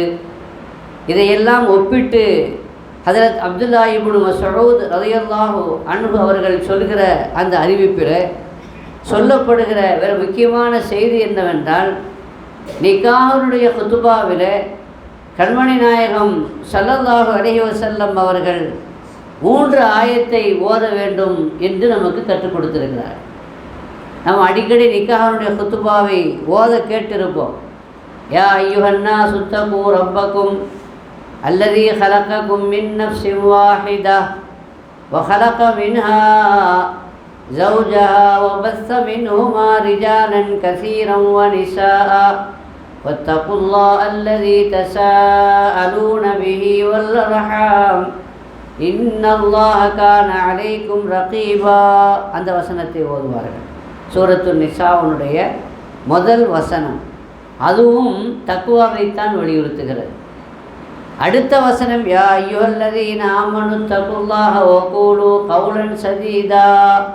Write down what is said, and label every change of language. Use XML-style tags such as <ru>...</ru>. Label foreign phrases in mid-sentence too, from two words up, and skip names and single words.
<ta>இதையெல்லாம் ஒப்பிட்டு ஹஜ்ரத் அப்துல்லா இப்னு மஸ்ஊத்</ta> <ar>رضي الله عنه</ar> <ta>அவர்கள் சொல்கிற அந்த அறிவிப்பில் சொல்லப்படுகிற வேறு முக்கியமான செய்தி என்னவென்றால், நிக்காஹனுடைய குத்துபாவில் கண்மணி நாயகம்</ta> <ar>صلى الله عليه وسلم</ar> <ta>அவர்கள் 3 ஆயத்தை ஓத வேண்டும் என்று நமக்கு கற்றுக் கொடுத்திருக்கிறார். நாம் அடிக்கடி நிக்காஹனுடைய குத்துபாவை ஓத கேட்டிருப்போம்.</ta> <ar>يا أيها الناس اتقوا ربكم الذي خلقكم من نفس واحدة وخلق منها زوجها وبث منهما رجالا كثيرا ونساء واتقوا الله الذي تساءلون به والأرحام إن الله كان عليكم رقيبا.</ar> <ta>அந்த வசனத்தை ஓதுவார்கள். சூரத்து நிசாவுடைய முதல் வசனம். அதுவும் தக்வாவைத்தான் வலியுறுத்துகிறது. அடுத்த வசனம்</ta> <ar>يا أيها الذين آمنوا اتقوا الله وقولوا قولا سديدا.</ar>